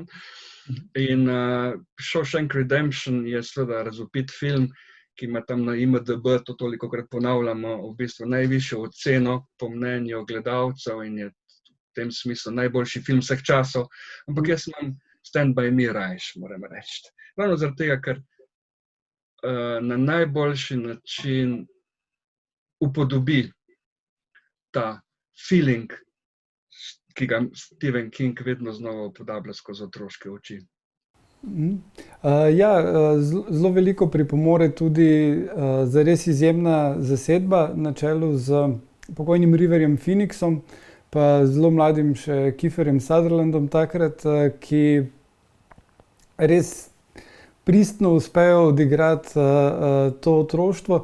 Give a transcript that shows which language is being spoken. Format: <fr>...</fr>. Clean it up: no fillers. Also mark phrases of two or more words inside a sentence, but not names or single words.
<sl>In Shawshank Redemption je seveda razvpit film, ki ima tam na IMDb, to tolikokrat ponavljamo, v bistvu najvišjo oceno po mnenju gledalcev in je v tem smislu najboljši film vseh časov, ampak jaz imam Stand by me rajš, moram reči. Ravno zaradi tega, ker na najboljši način upodobi ta feeling, ki ga Stephen King vedno znova upodablja skozi otroške oči. Ja, zelo veliko pripomore tudi zares izjemna zasedba na čelu z pokojnim Riverjem Phoenixom, pa zelo mladim še Kieferjem Sutherlandom takrat, ki res pristno uspejo odigrati to otroštvo.</sl>